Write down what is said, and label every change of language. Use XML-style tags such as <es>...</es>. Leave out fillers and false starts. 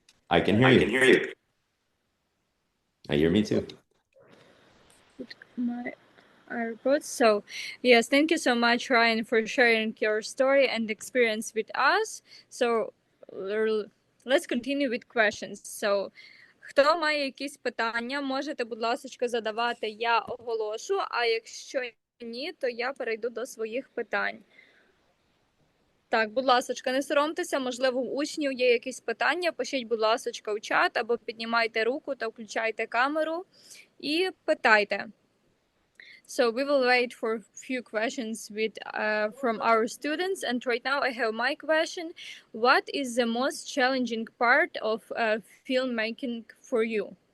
<en>I can hear you. I hear me too. My AirPods. So yes, thank you so much, Ryan, for sharing your story and experience with us. So let's continue with questions.</en> <uk>So хто має якісь питання, можете, будь ласка, задавати, я оголошу, а якщо ні, то я перейду до своїх питань. Так, будь ласочка, не соромтеся, можливо, у учнів є якісь питання, пишіть, будь ласочка, у чат, або піднімайте руку та включайте камеру і питайте.</uk> <en>So we will wait for a few questions from our students. And right now I have my question. What is the most challenging part of filmmaking for you?</en>